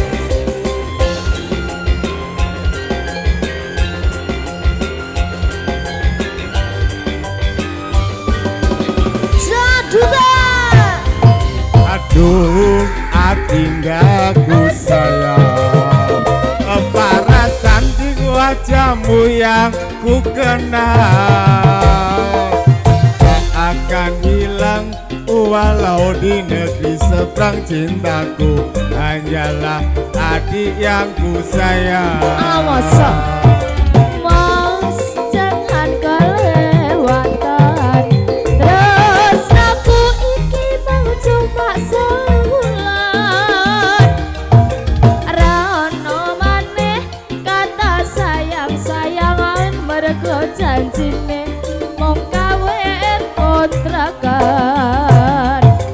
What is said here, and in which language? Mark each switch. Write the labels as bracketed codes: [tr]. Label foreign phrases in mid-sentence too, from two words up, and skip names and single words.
[id] Jaduta. Aduh, adindaku sayang. Para cantik wajahmu yang ku kenal tak akan hilang walau di negeri seberang. Cintaku hanyalah adik yang ku sayang. Masa Mas jangan kelewatan. [jv] Terus aku iki mau cuma sebulan. Rano maneh kata sayang-sayangan mergo janjine mong kawin kontrakan.